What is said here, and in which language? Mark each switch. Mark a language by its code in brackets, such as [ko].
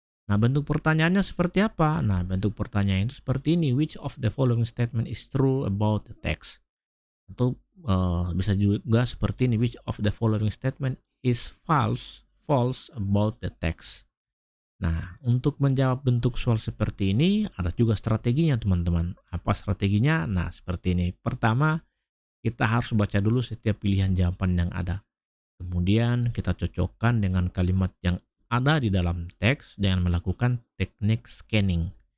[id] Nah, bentuk pertanyaannya seperti apa? Nah, bentuk pertanyaan itu seperti ini. [en] Which of the following statement is true about the text? [id] Atau bisa juga seperti ini. [en] Which of the following statement is false about the text? [id] Nah, untuk menjawab bentuk soal seperti ini, ada juga strateginya, teman-teman. Apa strateginya? Nah, seperti ini. Pertama, kita harus baca dulu setiap pilihan jawaban yang ada. Kemudian kita cocokkan dengan kalimat yang ada di dalam teks dengan melakukan teknik scanning.